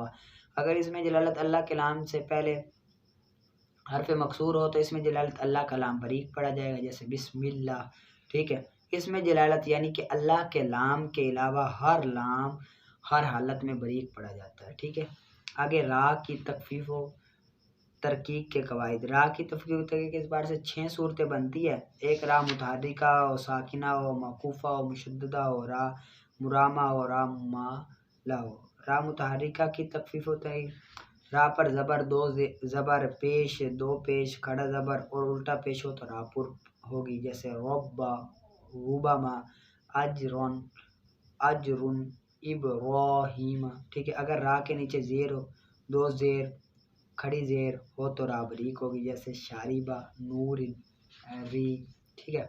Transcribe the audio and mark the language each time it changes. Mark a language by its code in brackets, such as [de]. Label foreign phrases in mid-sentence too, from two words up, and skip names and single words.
[ur] اگر اس میں جلالت اللہ کے نام سے پہلے حرف مکسور ہو تو اس میں جلالت اللہ کا لام بریک پڑا جائے گا، جیسے بسم اللہ، ٹھیک ہے۔ اس میں جلالت یعنی کہ اللہ کے لام کے علاوہ ہر لام ہر حالت میں بریک پڑا جاتا ہے، ٹھیک ہے۔ آگے را کی تخفیف و ترکیب کے قواعد۔ را کی تخفیف و ترکیب کے اعتبار سے 6 صورتیں بنتی ہے۔ ایک را متحرکہ و ساکنہ و موقوفہ و مشددہ و را مرامہ و را ممالہ و۔ را متحرکہ کی تخفیف و ترکیب، را پر زبر، 2 زبر پیش، 2 پیش، کھڑا زبر اور الٹا پیش ہو تو را پر ہوگی، جیسے ربا، ربما، اجرن، اجرن، ابراہیم، ٹھیک ہے۔ اگر را کے نیچے زیر ہو، 2 زیر، کھڑی زیر ہو تو را بریک ہوگی، جیسے شاربہ، نور، ری، ٹھیک ہے۔